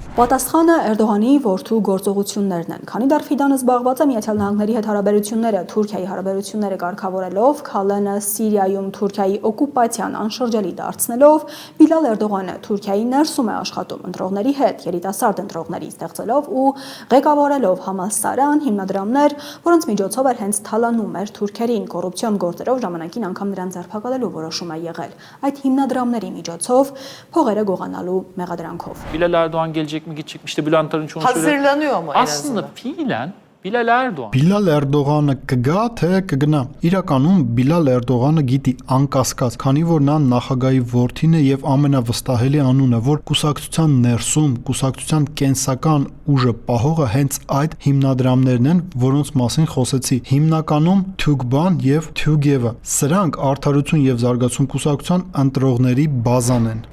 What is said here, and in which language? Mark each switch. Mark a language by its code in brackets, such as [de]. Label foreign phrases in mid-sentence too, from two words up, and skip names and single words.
[hy] Պատասխանը Էրդողանի որդու գործողություններն են։ Քանի դեռ Ֆիդանը զբաղված է Միացյալ Նահանգների հետ հարաբերությունները, Թուրքիայի հարաբերությունները կարգավորելով, Քալանը Սիրիայում Թուրքիայի օկուպացիան անշրջելի դարձնելով, Բիլալ Էրդողանը Թուրքիայի ներսում է աշխատում ընտրողների հետ, երիտասարդ ընտրողների ստեղծելով ու ղեկավարելով համալսարան, հիմնադրամներ, որոնց միջոցով էր հենց թալանում էր թուրքերին կոռուպցիոն գործերով ժամանակին անգամ նրան ձերբակալելու որոշում է եղել։ Այդ հիմնադրամների միջոցով փողերը գողանալու մեղադրանքով։ [tr] Bilal Erdoğan gelecek mi gidecek mi? İşte Bülent Arınç onu söyledi. Hazırlanıyor mu en Aslında azından? fiilen Bilal Erdoğan. [hy] Բիլալ Էրդողանը կգա թե կգնա։ Իրականում Բիլալ Էրդողանը գիտի անկասկած, քանի որ նա նախագահի որդին է եւ ամենավստահելի անունը, որ կուսակցության ներսում, կուսակցության կենսական ուժը պահողը հենց այդ հիմնադրամներն են, որոնց մասին խոսեցի։ Հիմնականում Թյուգբան եւ Թյուգևը։ Սրանք Արդարություն եւ զարգացում կուսակցության ընտրողների բազան են։